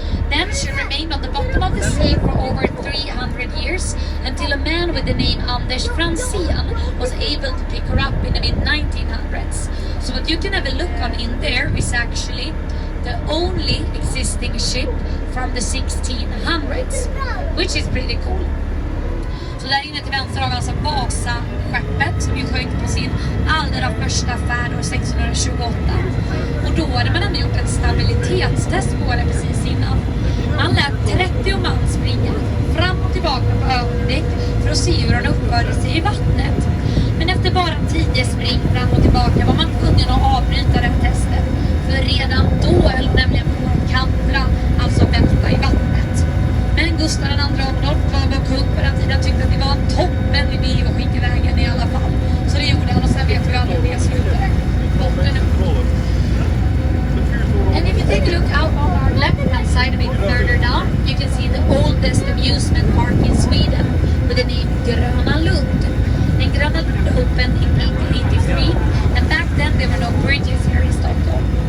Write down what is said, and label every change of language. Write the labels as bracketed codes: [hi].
[en] Then she remained on the bottom of the sea for over 300 years, until a man with the name Anders Franzén was able to pick her up in the mid-1900s. So what you can have a look on in there is actually the only existing ship from the 1600s, which is pretty cool. [sv] Så där inne till vänster har vi alltså Vasa-skeppet som ju sjönk på sin allra första färd år 1628. Och då hade man ändå gjort ett stabilitetstest på det precis innan. Man lät 30 man springa fram och tillbaka på överdäck för att se hur den uppförde sig i vattnet. Men efter bara 10 spring fram och tillbaka var man tvungen att avbryta det testet. För redan då höll nämligen på att kantra, alltså välta i vattnet. Men Gustav II Adolf var vår kung på den tiden, tyckte att det var en toppen idé att skicka iväg henne i alla fall. Så det gjorde han, och sen vet vi alla hur det slutade. [en] And if you take a look out on our left hand side a bit further down, you can see the oldest amusement park in Sweden with the name Gröna Lund. And Gröna Lund opened in 1883, and back then there were no bridges here in Stockholm.